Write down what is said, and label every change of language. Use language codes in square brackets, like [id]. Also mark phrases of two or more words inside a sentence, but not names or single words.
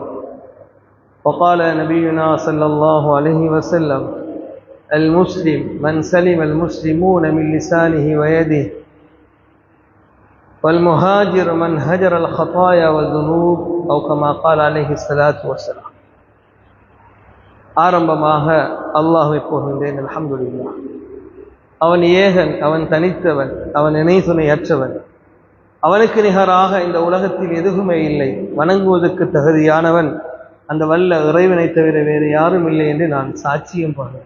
[ar] وقال نبينا صلى الله عليه وسلم: المسلم من سلم المسلمون من لسانه ويده، والمهاجر من هجر الخطايا والذنوب، أو كما قال عليه الصلاة والسلام. [ta] ஆரம்பமாக அல்லாஹ்வை புகழ்கின்றேன். அல்ஹம்துலில்லாஹ். அவன் ஏகன், அவன் தனித்தவன், அவன் இணை துணையற்றவன். அவனுக்கு நிகராக இந்த உலகத்தில் எதுவுமே இல்லை. வணங்குவதற்கு தகுதியானவன் அந்த வல்ல இறைவனை தவிர வேறு யாரும் இல்லை என்று நான் சாட்சியம் பகர்கிறேன்.